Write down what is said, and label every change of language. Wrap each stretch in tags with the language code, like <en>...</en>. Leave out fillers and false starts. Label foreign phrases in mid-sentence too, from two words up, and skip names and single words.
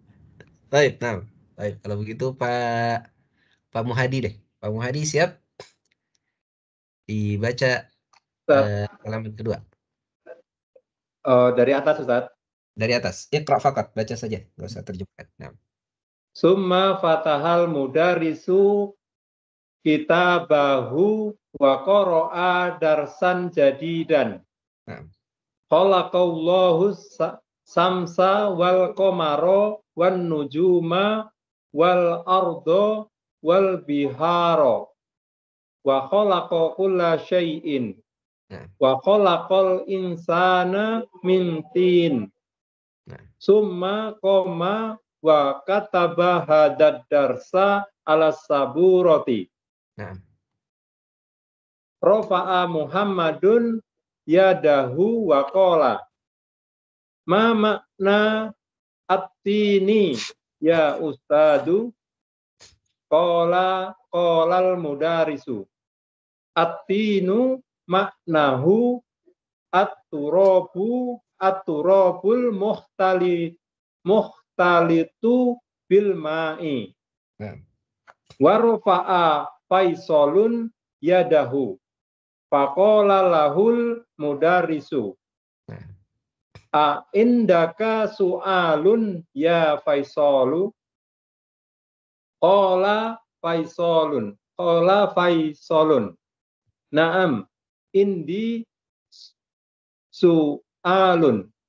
<id>Baik, nah. Baik, kalau begitu Pak Muhadi deh. Pak Muhadi siap? Dibaca halaman kedua. Dari atas, Ustaz. Dari atas.</id> <ar>اقرأ فقط,</ar> <id>baca saja, nggak usah terjemahkan. Nah.</id> <ar>ثم فتح المدرس كتابه وقرأ درسا جديدا.</ar> <id>Nah.</id> <ar>خلق الله الشمس والقمر والنجوم والأرض والبحار وخلق كل شيء وخلق الإنسان من طين. ثم قام وكتب هذا الدرس على السبورة. رفع محمد يده وقال ما معنى الطين يا أستاذ. قال المدرس الطين معناه التراب المختلط بالماء. ورفع فيصل يده فقال له المدرس أعندك سؤال يا فيصل. قال فيصل نعم عندي سؤال.</ar>